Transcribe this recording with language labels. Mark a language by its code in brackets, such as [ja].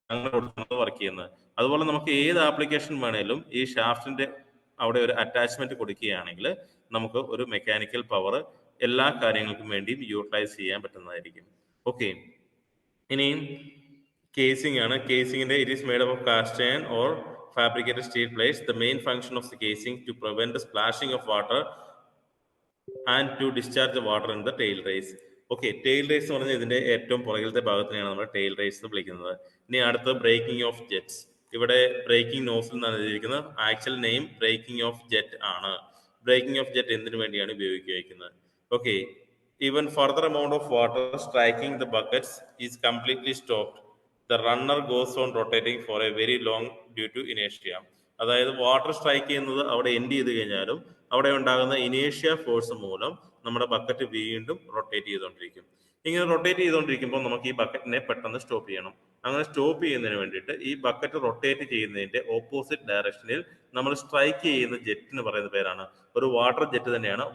[ml] അങ്ങനെ കൊടുക്കുന്നത് വർക്ക് ചെയ്യുന്നത്. അതുപോലെ നമുക്ക് ഏത് ആപ്ലിക്കേഷൻ വേണേലും ഈ ഷാഫ്റ്റിന്റെ അവിടെ ഒരു അറ്റാച്ച്മെന്റ് കൊടുക്കുകയാണെങ്കിൽ നമുക്ക് ഒരു മെക്കാനിക്കൽ പവർ എല്ലാ കാര്യങ്ങൾക്കും വേണ്ടിയും യൂട്ടിലൈസ് ചെയ്യാൻ പറ്റുന്നതായിരിക്കും. ഓക്കെ, ഇനി casing ആണ്. [en] കേസിംഗിന്റെ it is made up of cast iron or fabricated steel plates. The main function of the casing to prevent the splashing of water and to discharge the water in the tail race. [ml] Okay, tail raise എന്ന് പറഞ്ഞാൽ ഇതിന്റെ ഏറ്റവും പുറകിലത്തെ ഭാഗത്തിനെയാണ് നമ്മൾ tail raise എന്ന് വിളിക്കുന്നത്. ഇനി അടുത്ത breaking of jets. ഇവിടെ ബ്രേക്കിംഗ് നോസിൽ എന്നാണ് എഴുതിയിരിക്കുന്നത്. Actual name breaking of jet ആണ്. ബ്രേക്കിംഗ് ഓഫ് ജെറ്റ് എന്തിനു വേണ്ടിയാണ് ഉപയോഗിക്കുന്നത്? Okay, [en] even further amount of water striking the buckets is completely stopped. The runner goes on rotating for a very long due to inertia. [ml] അതായത് water strike ചെയ്യുന്നത് അവിടെ end ചെയ്ത് കഴിഞ്ഞാലും അവിടെ ഉണ്ടാകുന്ന ഇനേഷ്യ ഫോഴ്സ് മൂലം നമ്മുടെ ബക്കറ്റ് വീണ്ടും റൊട്ടേറ്റ് ചെയ്തുകൊണ്ടിരിക്കും. ഇങ്ങനെ റൊട്ടേറ്റ് ചെയ്തുകൊണ്ടിരിക്കുമ്പോൾ നമുക്ക് ഈ ബക്കറ്റിനെ പെട്ടെന്ന് സ്റ്റോപ്പ് ചെയ്യണം. അങ്ങനെ സ്റ്റോപ്പ് ചെയ്യുന്നതിന് വേണ്ടിയിട്ട് ഈ ബക്കറ്റ് റൊട്ടേറ്റ് ചെയ്യുന്നതിന്റെ ഓപ്പോസിറ്റ് ഡയറക്ഷനിൽ നമ്മൾ സ്ട്രൈക്ക് ചെയ്യുന്ന ജെറ്റിന് പറയുന്ന പേരാണ്, ഒരു വാട്ടർ ജെറ്റ് തന്നെയാണ്.